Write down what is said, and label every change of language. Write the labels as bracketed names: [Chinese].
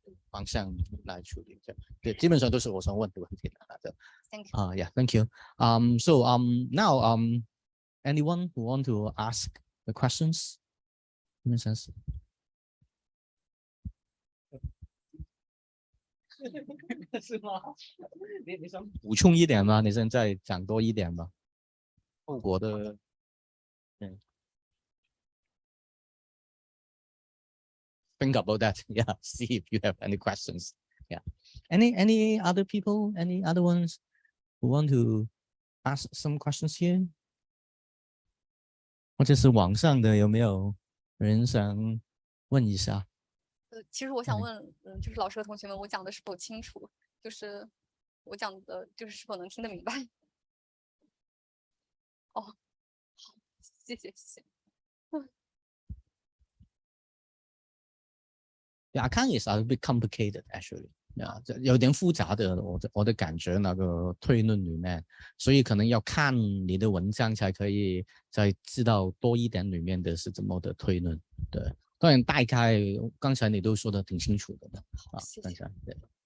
[Chinese] 方向来处理，对，基本上都是我想问的问题。 [English] Thank you. Yeah, thank you. So now anyone who want to ask the questions? [Chinese] 是吗？你想补充一点吗？你现在讲多一点吧。后果的， [English] think about that. Yeah, see if you have any questions. Yeah. Any other people? Any other ones who want to ask some questions here? [Chinese] 或者是网上的有没有人想问一下？其实我想问，就是老师和同学们，我讲的是否清楚？就是我讲的，就是是否能听得明白？哦，好，谢谢。 [English] Yeah, Cong is a bit complicated actually. [Chinese] Yeah， 有点复杂的，我的感觉那个推论里面，所以可能要看你的文章才可以再知道多一点里面的是怎么的推论。对，当然大概刚才你都说的挺清楚的啊，刚才对。